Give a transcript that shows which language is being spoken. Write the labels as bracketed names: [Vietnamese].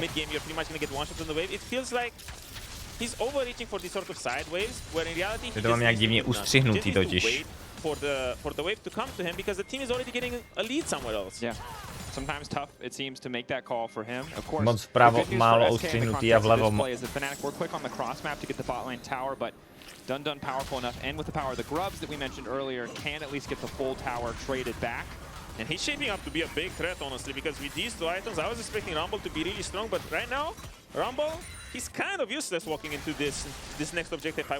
[English] Mid game, you're pretty much gonna get one shot on the wave. It feels like he's overreaching for these sort of sideways, where in reality he [Czech] to mám nějak divně ustřihnutý totiž. [English] For the wave to come to him because the team is already getting a lead somewhere else. Yeah. Sometimes tough, it seems, to make that call for him. Of course, [Czech] moc vpravo, málo ustřihnutý a vlevo. [English] Fnatic were quick on the cross map to get the bot lane tower, but done powerful enough, and with the power of the grubs that we mentioned earlier, can at least get the full tower traded back. And he's shaping up to be a big threat, honestly, because with these 2 items, I was expecting Rumble to be really strong, but right now, Rumble, he's kind of useless walking into this next objective fight.